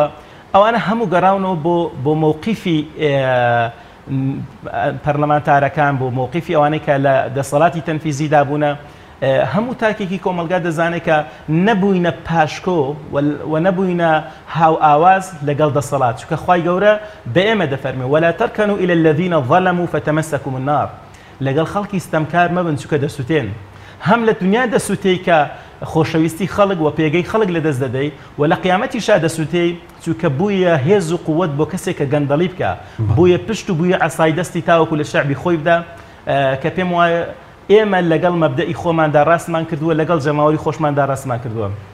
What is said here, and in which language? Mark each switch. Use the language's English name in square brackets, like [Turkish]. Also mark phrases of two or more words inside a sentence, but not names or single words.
[Central Kurdish] ئەوانە هەموو گەڕاونەوە بۆ مووقیفی پەرلەمانتارەکان بۆ مووقیفی ئەوانەی کە لە دەسەڵاتی تەنفیزیدا بوونە. هەموو تاکێکی کۆمەلگا دەزانێت کە نەبووینە پاشکۆ و نەبووینە هاو ئاواز لەگەڵ دەسەڵات، چونکە خوای گەورە بە ئێمە دەفەرمێ [Arabic] وەلا تەرکەنوا إلى الذين ظلموا فتمسكم النار، [Central Kurdish] لەگەڵ خەڵکی ستەمکار مەبن چونکە دەسووتێن، هەم لە دنیا دەسووتەی کە خۆشەویستی خەڵک و پێگەی خەڵک لە دەست دەدەی و لە قیامەتیشا دەسووتەی چونکە بوویە هێز و قووەت بۆ کەسێک کە گەندەڵی بکە، بوویە پشت و بوویە عەسای دەستی تاوەکو لە شەعبی خۆی بدا کە پێم وایە ئێمە لەگەڵ مەبدەئی خۆماندا ڕاستمان کردووە، لەگەڵ جەماوەری خۆشماندا ڕاستمان کردووە.